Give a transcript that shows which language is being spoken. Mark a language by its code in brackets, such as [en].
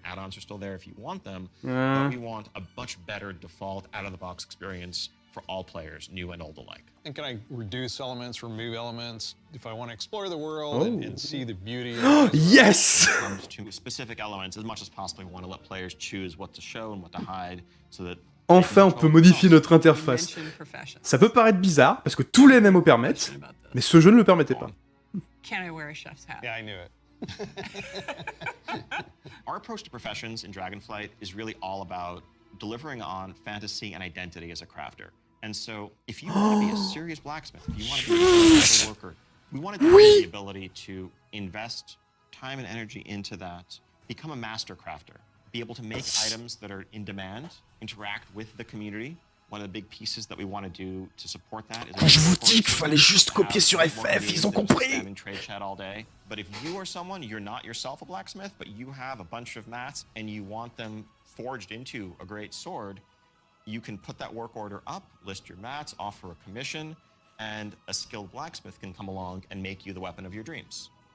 [en] Add-ons are still there if you want them, but we want a much better default out-of-the-box experience for all players, new and old alike. and can I reduce elements, remove elements, if I want to explore the world and see the beauty of it? Yes. When it comes to specific elements, as much as possible, we want to let players choose what to show and what to hide, so that [fr] Enfin, on peut modifier notre interface. [en] Mention professions. [fr] Ça peut paraître bizarre, parce que tous les MMO permettent, [en] Mention about this. [fr] mais ce jeu ne le permettait pas. [en] Can I wear a chef's hat? Yeah, I knew it. Our approach to professions in Dragonflight is really all about delivering on fantasy and identity as a crafter. And so, if you want to be a serious blacksmith, if you want to be a serious worker, we want to give you the ability to invest time and energy into that, become a master crafter, be able to make items that are in demand, interact with the community. One of the big pieces that we want to do to support that is... [fr] Je vous dis qu'il fallait juste copier sur FF, ils ont compris. [en] Trade chat all day. But if you are someone, you're not yourself a blacksmith, but you have a bunch of mats and you want them forged into a great sword, you can put that work order up, list your mats, offer a commission, and a skilled blacksmith can come along and make you the weapon of your dreams.